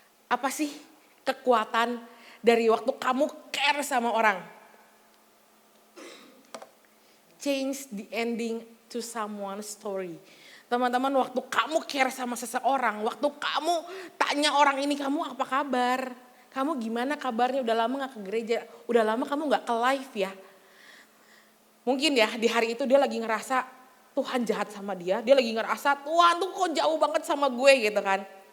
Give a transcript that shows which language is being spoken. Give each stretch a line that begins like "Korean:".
Indonesian: Apa sih kekuatan dari waktu kamu care sama orang?
English: Change the ending to someone's story.
Indonesian: Teman-teman, waktu kamu care sama seseorang, waktu kamu tanya orang ini, kamu apa kabar? Kamu gimana kabarnya? Udah lama gak ke gereja? Udah lama kamu gak ke live ya? Mungkin ya di hari itu dia lagi ngerasa Tuhan jahat sama dia. Dia lagi ngerasa Tuhan tuh kok jauh banget sama gue gitu kan.